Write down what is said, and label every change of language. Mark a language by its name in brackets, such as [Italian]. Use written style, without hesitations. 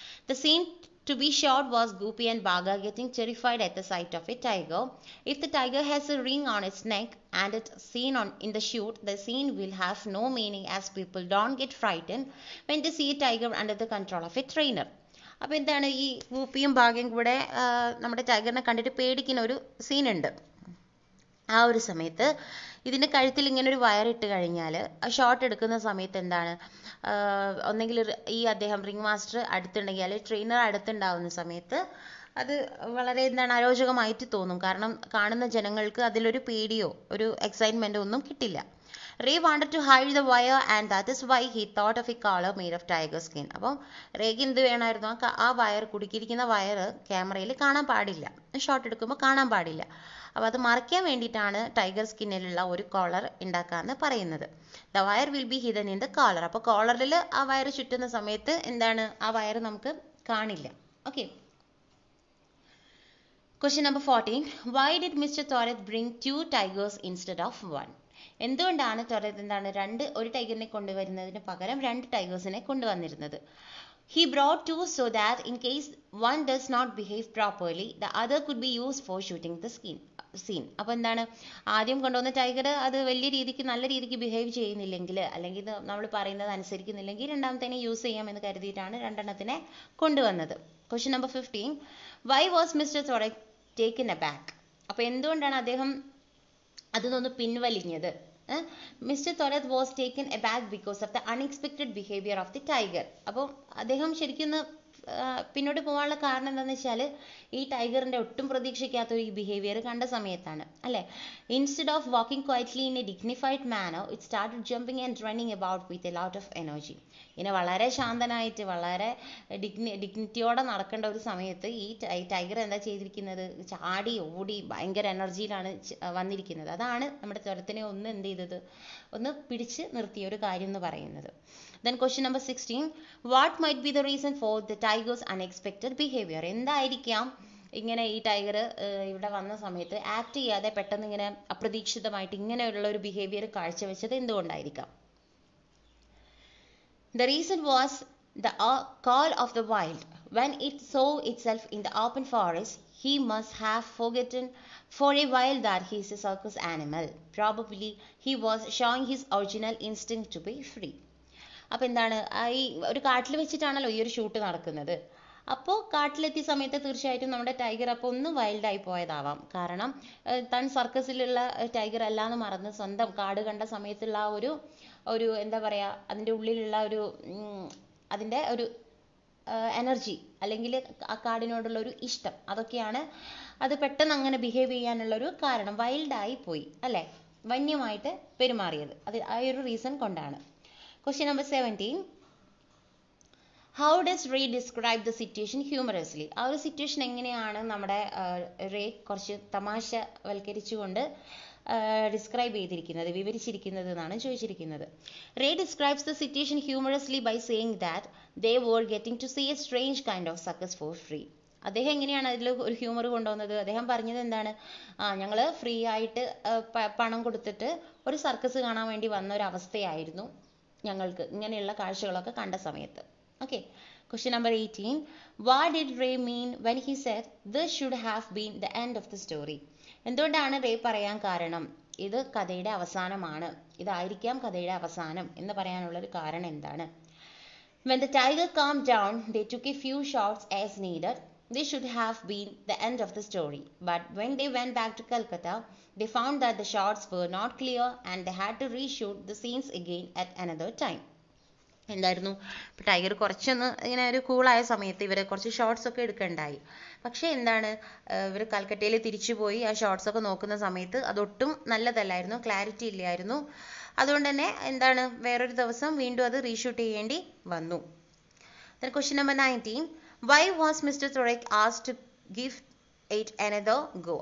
[English] The scene to be shot was Goopy and Baga getting terrified at the sight of a tiger. If the tiger has a ring on its neck and it's seen in the shoot, the scene will have no meaning as people don't get frightened when they see a tiger under the control of a trainer. [Malayalam] അപ്പോൾ എന്താണ്, ഈ ഗൂപ്പിയും ബാഗയും കൂടെ നമ്മുടെ ടൈഗറിനെ കണ്ടിട്ട് പേടിക്കുന്ന ഒരു സീനുണ്ട്. ആ ഒരു സമയത്ത് ഇതിൻ്റെ കഴുത്തിൽ ഇങ്ങനെ ഒരു വയറിട്ട് കഴിഞ്ഞാൽ ഷോട്ട് എടുക്കുന്ന സമയത്ത് എന്താണ്, ഒന്നെങ്കിൽ റിംഗ് മാസ്റ്റർ അടുത്തുണ്ടെങ്കിൽ അല്ലെങ്കിൽ ട്രെയിനർ അടുത്തുണ്ടാവുന്ന സമയത്ത് അത് വളരെ അരോചകമായിട്ട് തോന്നും. കാരണം കാണുന്ന ജനങ്ങൾക്ക് അതിലൊരു പേടിയോ ഒരു എക്സൈറ്റ്മെൻറ്റോ ഒന്നും കിട്ടില്ല. [English] Ray wanted to hide the wire and that is why he thought of a collar made of tiger skin. [Malayalam] അപ്പം റേക്ക് എന്ത് വേണമായിരുന്നു, ആ വയർ, കുടുക്കിയിരിക്കുന്ന വയർ ക്യാമറയിൽ കാണാൻ പാടില്ല, ഷോട്ട് എടുക്കുമ്പോൾ കാണാൻ പാടില്ല. അപ്പോൾ അത് മറയ്ക്കാൻ വേണ്ടിയിട്ടാണ് ടൈഗർ സ്കിന്നിലുള്ള ഒരു കോളർ ഉണ്ടാക്കാമെന്ന് പറയുന്നത്. [English] The wire will be hidden in the collar. [Malayalam] അപ്പോൾ കോളറിൽ ആ വയർ ചുറ്റുന്ന സമയത്ത് എന്താണ്, ആ വയർ നമുക്ക് കാണില്ല. Okay. [English] Question number 14. Why did Mr. Torres bring 2 tigers instead of 1? [Malayalam] എന്തുകൊണ്ടാണ് ടൊറത്ത് ഒരു ടൈഗറിനെ കൊണ്ടുവരുന്നതിന് പകരം 2 ടൈഗേഴ്സിനെ കൊണ്ടുവന്നിരുന്നത്? [English] He brought 2 so that in case one does not behave properly, the other could be used for shooting the scene. [Malayalam] അപ്പോൾ എന്താണ്, ആദ്യം കൊണ്ടുവന്ന tiger അത് നല്ല രീതിക്ക് ബിഹേവ് ചെയ്യുന്നില്ലെങ്കിൽ, അല്ലെങ്കിൽ നമ്മൾ പറയുന്നത് അനുസരിക്കുന്നില്ലെങ്കിൽ രണ്ടാമത്തേനെ യൂസ് ചെയ്യാമെന്ന് കരുതിയിട്ടാണ് 2 എണ്ണത്തിനെ കൊണ്ടുവന്നത്. [English] Question number 15. Why was Mr. Torres taken aback? [Malayalam] അപ്പോൾ എന്തുകൊണ്ടാണ് അദ്ദേഹം അതിനൊന്ന് പിൻവലിഞ്ഞത്? [English] Mr. Torres was taken aback because of the unexpected behavior of the tiger. [Malayalam] അപ്പോൾ അദ്ദേഹം ശരിക്കും പിന്നോട്ട് പോകാനുള്ള കാരണം എന്താണെന്ന് വെച്ചാൽ ഈ ടൈഗറിന്റെ ഒട്ടും പ്രതീക്ഷിക്കാത്ത ഒരു ബിഹേവിയർ കണ്ട സമയത്താണ്, അല്ലേ? [English] Instead of walking quietly in a dignified manner it started jumping and running about with a lot of energy. [Malayalam] ഇങ്ങനെ വളരെ ശാന്തനായിട്ട് വളരെ ഡിഗ്നിറ്റിയോടെ നടക്കേണ്ട ഒരു സമയത്ത് ഈ ടൈഗർ എന്താ ചെയ്തിരിക്കുന്നത്, ചാടി ഓടി ഭയങ്കര എനർജിയിലാണ് വന്നിരിക്കുന്നത്. അതാണ് നമ്മുടെ തുരത്തിനെ ഒന്ന് പിടിച്ച് നിർത്തിയ ഒരു കാര്യം എന്ന് പറയുന്നത്. [English] Then question number 16. What might be the reason for the tiger's unexpected behavior? [Malayalam] എന്തായിരിക്കാം ഇങ്ങനെ ഈ ടൈഗർ ഇവിടെ വന്ന സമയത്ത് ആക്ട് ചെയ്യാതെ പെട്ടെന്ന് ഇങ്ങനെ അപ്രതീക്ഷിതമായിട്ട് ഇങ്ങനെയുള്ള ഒരു ബിഹേവിയർ കാഴ്ചവെച്ചത് എന്തുകൊണ്ടായിരിക്കാം? [English] The reason was the call of the wild. When it saw itself in the open forest, he must have forgotten for a while that he is a circus animal. Probably he was showing his original instinct to be free. [Malayalam] അപ്പോൾ എന്താണ്, ഈ ഒരു കാട്ടിൽ വെച്ചിട്ടാണല്ലോ ഈ ഒരു shoot നടക്കുന്നത്. അപ്പോൾ കാട്ടിലെത്തിയ സമയത്ത് തീർച്ചയായിട്ടും നമ്മുടെ ടൈഗർ അപ്പോൾ ഒന്ന് വൈൽഡായി പോയതാവാം. കാരണം താൻ സർക്കസിലുള്ള ടൈഗർ അല്ലാന്ന് മറന്ന് സ്വന്തം കാട് കണ്ട സമയത്തുള്ള ആ ഒരു എന്താ പറയുക, അതിൻ്റെ ഉള്ളിലുള്ള അതിൻ്റെ ഒരു എനർജി അല്ലെങ്കിൽ ആ കാടിനോടുള്ള ഒരു ഇഷ്ടം, അതൊക്കെയാണ് അത് പെട്ടെന്ന് അങ്ങനെ ബിഹേവ് ചെയ്യാനുള്ള ഒരു കാരണം. വൈൽഡായി പോയി അല്ലേ, വന്യമായിട്ട് പെരുമാറിയത്, അത് ആ ഒരു റീസൺ കൊണ്ടാണ്. [English] Question number 17. How does Ray describe the situation humorously? [Malayalam] ആ ഒരു സിറ്റുവേഷൻ എങ്ങനെയാണ് നമ്മുടെ റേ കുറച്ച് തമാശവൽക്കരിച്ചുകൊണ്ട് ഡിസ്ക്രൈബ് ചെയ്തിരിക്കുന്നത്, വിവരിച്ചിരിക്കുന്നത് എന്നാണ് ചോദിച്ചിരിക്കുന്നത്. [English] Ray describes the situation humorously by saying that they were getting to see a strange kind of circus for free. [Malayalam] അദ്ദേഹം എങ്ങനെയാണ് അതിൽ ഒരു ഹ്യൂമർ കൊണ്ടുവന്നത്? അദ്ദേഹം പറഞ്ഞത് എന്താണ്, ഞങ്ങൾ ഫ്രീ ആയിട്ട് പണം കൊടുത്തിട്ട് ഒരു സർക്കസ് കാണാൻ വേണ്ടി വന്ന ഒരു അവസ്ഥയായിരുന്നു ഞങ്ങൾക്ക് ഇങ്ങനെയുള്ള കാഴ്ചകളൊക്കെ കണ്ട സമയത്ത്. [English] Okay. Question number 18. What did Ray mean when he said this should have been the end of the story? [Malayalam] എന്തുകൊണ്ടാണ് റേ പറയാൻ കാരണം ഇത് കഥയുടെ അവസാനമാണ്, ഇതായിരിക്കാം കഥയുടെ അവസാനം എന്ന് പറയാനുള്ളൊരു കാരണം എന്താണ്? [English] When the tiger calmed down, they took a few shots as needed. This should have been the end of the story. But when they went back to Calcutta, they found that the shots were not clear and they had to reshoot the scenes again at another time. [Malayalam] എന്തായിരുന്നു, ഇപ്പം tiger കുറച്ചൊന്ന് ഇങ്ങനെ ഒരു കൂളായ സമയത്ത് ഇവർ കുറച്ച് shorts ഒക്കെ എടുക്കണ്ടായി. പക്ഷേ എന്താണ്, ഇവർ കൽക്കട്ടയിൽ തിരിച്ചു പോയി ആ ഷോർട്സ് ഒക്കെ നോക്കുന്ന സമയത്ത് അതൊട്ടും നല്ലതല്ലായിരുന്നു, ക്ലാരിറ്റി ഇല്ലായിരുന്നു. അതുകൊണ്ട് തന്നെ എന്താണ്, വേറൊരു ദിവസം വീണ്ടും അത് റീഷൂട്ട് ചെയ്യേണ്ടി വന്നു. [English] Then question number 19. Why was Mr. Turek asked to give it another go?